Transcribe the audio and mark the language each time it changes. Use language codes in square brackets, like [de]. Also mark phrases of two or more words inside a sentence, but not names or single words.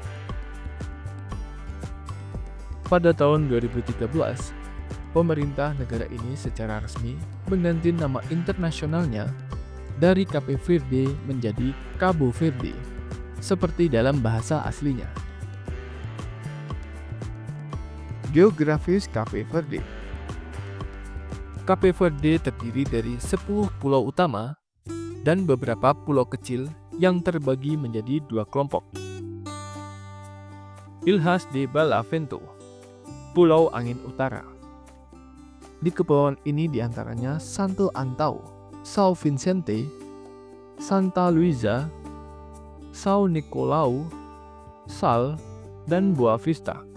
[id] Pada tahun 2013, pemerintah negara ini secara resmi mengganti nama internasionalnya dari Cape Verde menjadi Cabo Verde, seperti dalam bahasa aslinya. Geografis Cape Verde. Cape Verde terdiri dari 10 pulau utama dan beberapa pulau kecil yang terbagi menjadi 2 kelompok. Ilhas de Balavento, Pulau Angin Utara. Di kepulauan ini diantaranya Santo Antão, São Vicente, Santa Luisa, São Nicolau, Sal, dan Boa Vista.